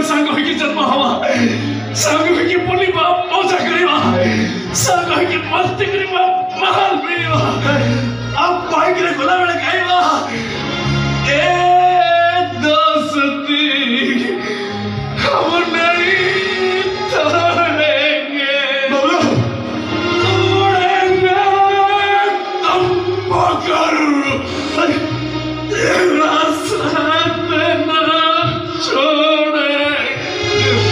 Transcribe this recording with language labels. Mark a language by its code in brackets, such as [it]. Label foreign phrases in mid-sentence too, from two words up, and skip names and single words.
[or] ସାଙ୍ଗ ହେଇକି ଜନ୍ମ ହବା ସାଙ୍ଗ ହେଇକି ବୁଲିବା ମଜା କରିବା ସାଙ୍ଗ ହେଇକି ମସ୍ତି କରିବା ମାଲ ପିଇବା ଆଉ ବାଇକରେ ଗଲାବେଳେ ଖାଇବା ଏ ଦୋସ୍ତି [hi] हम नहीं छोड़ेंगे उड़ेंगे तुम मगर तेरा साथ न छोड़ेंगे